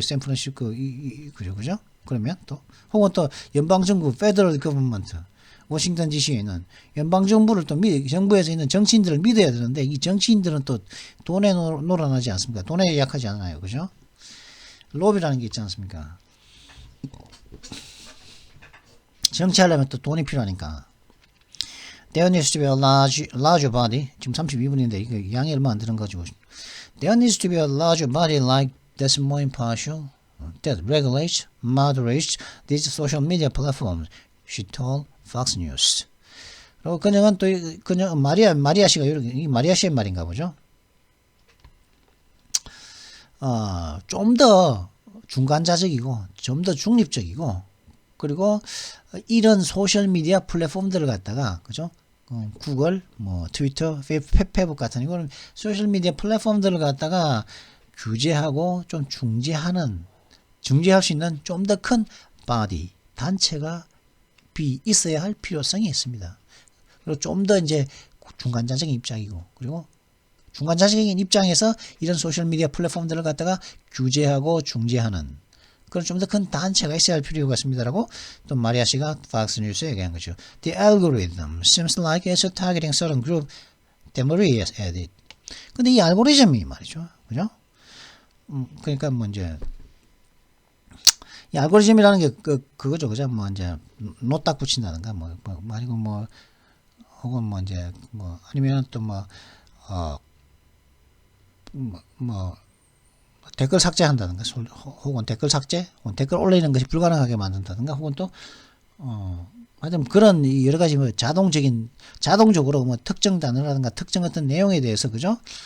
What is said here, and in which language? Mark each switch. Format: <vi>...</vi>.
<ko>샌프란시스코 그죠? 그러면 또 혹은 또 연방 정부 페더럴 거버먼트 워싱턴 DC에 있는 연방 정부를 또 정부에서 있는 정치인들을 믿어야 되는데 이 정치인들은 또 돈에 놀아나지 않습니까? 돈에 약하지 않아요. 그죠? 로비라는 게 있지 않습니까? 정치하려면 또 돈이 필요하니까.</ko> <en>There needs to be a larger body.</en> <ko>지금 32분인데 이거 양이 얼마 안 되는 가지고.</ko> <en>There needs to be a larger body like that's more impartial, that regulates, moderates these social media platforms. She told Fox News.</en> <ko>그리고 그녀는 또 마리아 씨가 이 마리아 씨의 말인가 보죠. 좀 더 중간자적이고 좀 더 중립적이고 그리고 이런 소셜 미디어 플랫폼들을 갖다가 그죠? 구글, 트위터, 페이북 같은 이거는 소셜 미디어 플랫폼들을 갖다가 규제하고 좀 중재할 수 있는 좀 더 큰 바디 단체가 있어야 할 필요성이 있습니다. 그리고 좀 더 이제 중간자적인 입장이고 그리고 중간자적인 입장에서 이런 소셜 미디어 플랫폼들을 갖다가 규제하고 중재하는 그런 좀 더 큰 단체가 있어야 할 필요가 있습니다라고 또 마리아 씨가 팍스 뉴스에 얘기한 거죠.</ko> <en>The algorithm seems like it's targeting certain group. Demory has added.</en> <ko>근데 이 알고리즘이 말이죠, 그죠? 그러니까 이제 이 알고리즘이라는 게 그거죠, 그죠? 이제 노딱 붙인다든가 아니고 혹은 이제 아니면 또 댓글 삭제한다든가 혹은 댓글 삭제 혹은 댓글 올리는 것이 불가능하게 만든다든가 혹은 또 하여튼 그런 여러 가지 자동적으로 특정 단어라든가 특정 어떤 내용에 대해서 그죠?</ko>